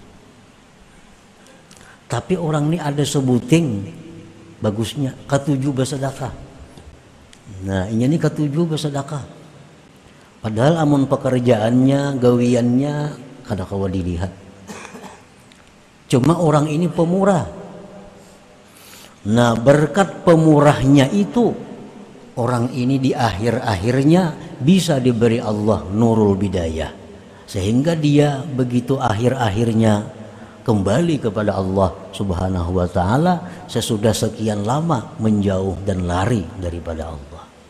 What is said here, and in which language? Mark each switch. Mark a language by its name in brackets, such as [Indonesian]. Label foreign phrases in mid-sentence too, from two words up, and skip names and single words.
[Banjar] Tapi orang ini ada sebuting bagusnya ketujuh bersedekah. Nah ini ketujuh bersedekah. Padahal amun pekerjaannya, gawiannya kada kawa dilihat. Cuma orang ini pemurah. [Indonesian] Nah berkat pemurahnya itu orang ini di akhir-akhirnya bisa diberi Allah [Arabic] نور البداية, [Indonesian] sehingga dia begitu akhir-akhirnya kembali kepada Allah [Arabic] سبحانه وتعالى [Indonesian] sesudah sekian lama menjauh dan lari daripada Allah.